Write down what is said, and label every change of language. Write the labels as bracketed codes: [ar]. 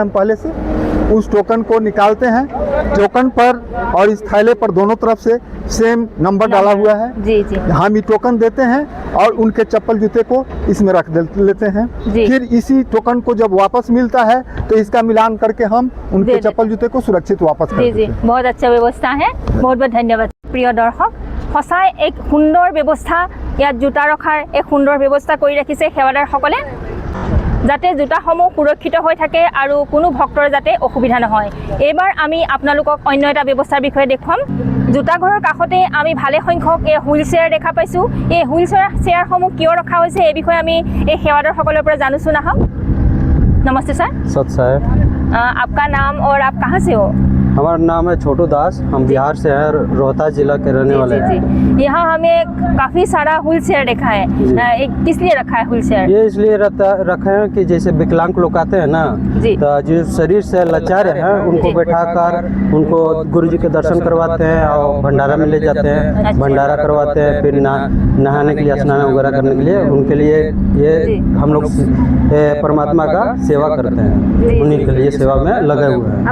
[hi] हम पहले से उस टोकन को निकालते हैं। टोकन पर और इस थैले पर दोनों तरफ से सेम नंबर डाला हुआ है। जी जी। हम ये टोकन देते हैं और उनके चप्पल जूते को इसमें रख लेते हैं। फिर इसी टोकन को जब वापस मिलता है तो इसका मिलान करके हम उनके चप्पल जूते को सुरक्षित वापस कर देते हैं। बहुत अच्छा व्यवस्था है, बहुत बहुत धन्यवाद। प्रिय दर्शक, सचाई एक सुंदर व्यवस्था, [as] ইয়াত জোতা ৰখাৰ এক সুন্দৰ ব্যৱস্থা কৰি ৰাখিছে সেৱাদাৰসকলে, যাতে জোতাসমূহ সুৰক্ষিত হৈ থাকে আৰু কোনো ভক্তৰ যাতে অসুবিধা নহয়। এইবাৰ আমি আপোনালোকক অন্য এটা ব্যৱস্থাৰ বিষয়ে দেখুৱাম। জোতাঘৰৰ কাষতে আমি ভালে সংখ্যক এই হুইল চেয়াৰ দেখা পাইছোঁ। এই হুইল চেয়াৰসমূহ কিয় ৰখা হৈছে এই বিষয়ে আমি এই সেৱাদাৰসকলৰ পৰা জানোচোন। আহক। নমস্তে ছাৰ। [hi] सत साहेब। आपका नाम और आप कहाँ से हो? हमारा नाम है छोटू दास, हम बिहार से हैं, रोहतास जिला के रहने वाले हैं। जी। यहाँ हमें काफ़ी सारा व्हील चेयर देखा है, किस लिए रखा है व्हील चेयर? ये इसलिए रखे हैं कि जैसे विकलांग लोग आते हैं ना, तो जो शरीर से लाचार हैं उनको बैठाकर उनको गुरु जी के दर्शन करवाते हैं और भंडारा में ले जाते हैं, भंडारा करवाते हैं, फिर नहाने के लिए, स्नान वगैरह करने के लिए उनके लिए ये हम लोग परमात्मा का सेवा करते हैं, उन्हीं के लिए सेवा में लगे हुए हैं।